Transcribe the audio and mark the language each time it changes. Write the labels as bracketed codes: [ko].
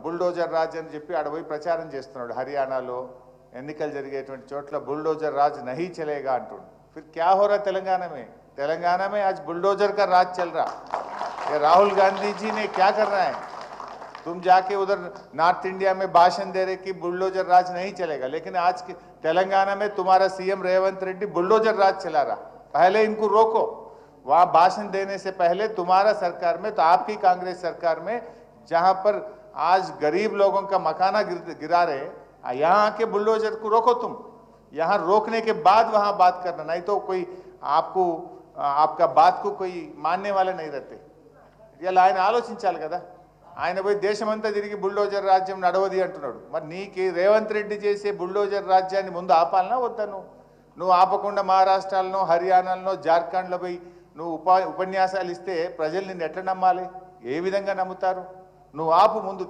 [te] Bulldozer Raj అని చెప్పి ఆడపోయి ప్రచారం చేస్తున్నాడు. హర్యానాలో ఎన్నికలు జరిగేటువంటి చోట్ల బుల్డోజర్ రాజ్ [hi] నహీ చలేగా [te] అంటుండు. [hi] फिर क्या हो रहा तेलंगाना में आज बुलडोजर का राज चल रहा. ये राहुल गांधी जी ने क्या कर रहा है? तुम जाके उधर नॉर्थ इंडिया में भाषण दे रहे कि बुलडोजर राज नहीं चलेगा, लेकिन आज तेलंगाना में तुम्हारा सीएम रेवंत रेड्डी बुलडोजर राज चला रहा. पहले इनको रोको. वहां भाषण देने से पहले तुम्हारा सरकार में, तो आपकी कांग्रेस सरकार में, जहां पर आज गरीब लोगों का मकाना गिरा रहे, यहाँ आके बुलडोजर को रोको. तुम यहाँ रोकने के बाद वहां बात करना, नहीं तो कोई आपको आपका बात को कोई मानने वाले नहीं रहते. [te] ఇలా ఆయన ఆలోచించాలి కదా. ఆయన పోయి దేశమంతా తిరిగి బుల్డోజర్ రాజ్యం నడవది అంటున్నాడు. మరి నీకు రేవంత్ రెడ్డి చేసే బుల్డోజర్ రాజ్యాన్ని ముందు ఆపాలనా వద్దా? నువ్వు ఆపకుండా మహారాష్ట్రలో, హర్యానాలో, జార్ఖండ్లో పోయి నువ్వు ఉపన్యాసాలు ఇస్తే ప్రజలు నిన్ను ఎట్లా నమ్మాలి? ఏ విధంగా నమ్ముతారు? నువ్వు ఆపు ముందు.